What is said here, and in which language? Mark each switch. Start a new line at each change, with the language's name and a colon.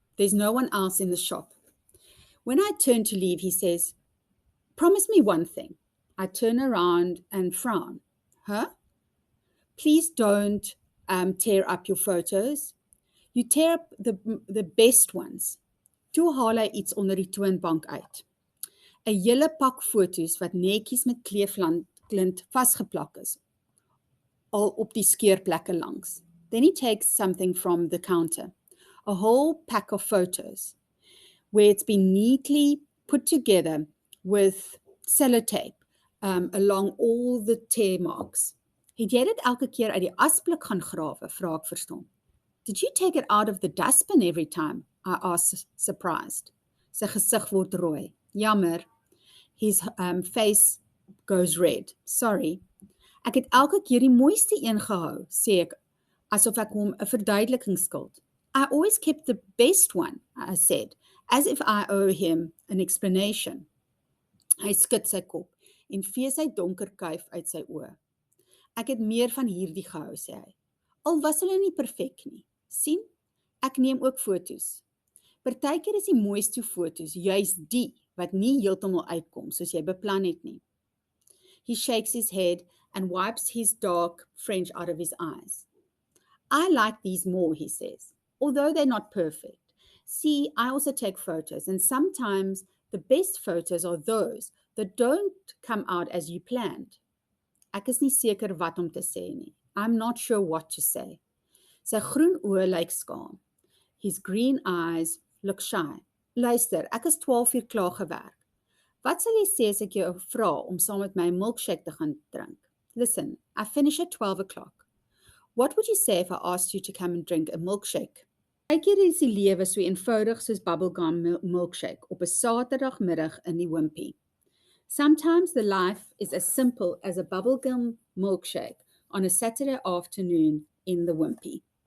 English: There's no one else in the shop. When I turn to leave, he says, promise me one thing. I turn around and frown. Please don't tear up your photos. You tear up the best ones.
Afrikaans: Toe haal hy iets onder die toonbank uit. 'n hele pak foto's wat netjies met kleeflint vasgeplak is, al op die skeurplekke langs.
English: Then he takes something from the counter, a whole pack of photos, where it's been neatly put together with sellotape along all the tear marks.
Afrikaans: Het jy dit elke keer uit die asblik gaan grawe, vra ek verstom.
English: Did you take it out of the dustbin every time? I asked, surprised.
Afrikaans: Sy gesig word rooi. Jammer.
English: His face goes red. Sorry.
Afrikaans: Ek het elke keer die mooiste een gehou, sê ek, asof ek hom 'n verduideliking skuld.
English: I always kept the best one, I said, as if I owe him an explanation.
Afrikaans: Hy skud sy kop en vee sy donker kuif uit sy oë. Ek het meer van hierdie gehou, sê hy. Al was hulle nie perfek nie. Sien, ek neem ook foto's. Partykeer is die mooiste foto's juis die wat nie heeltemal uitkom soos jy beplan het nie.
English: He shakes his head and wipes his dark French out of his eyes. I like these more, he says, although they're not perfect. See, I also take photos, and sometimes the best photos are those that don't come out as you planned.
Afrikaans: Ek is nie seker wat om te sê nie.
English: I'm not sure what to say.
Afrikaans: Sy groen oë lyk skaam.
English: His green eyes look shy.
Afrikaans: Luister, ek is 12 uur klaar gewerk. Wat sal jy sê as ek jou vra om saam met my 'n milkshake te gaan drink?
English: Listen, I finish at 12 o'clock. What would you say if I asked you to come and drink a milkshake?
Afrikaans: Partykeer is die lewe so eenvoudig soos bubblegum milkshake op 'n Saterdagmiddag in die Wimpy.
English: Sometimes the life is as simple as a bubblegum milkshake on a Saturday afternoon in the Wimpy.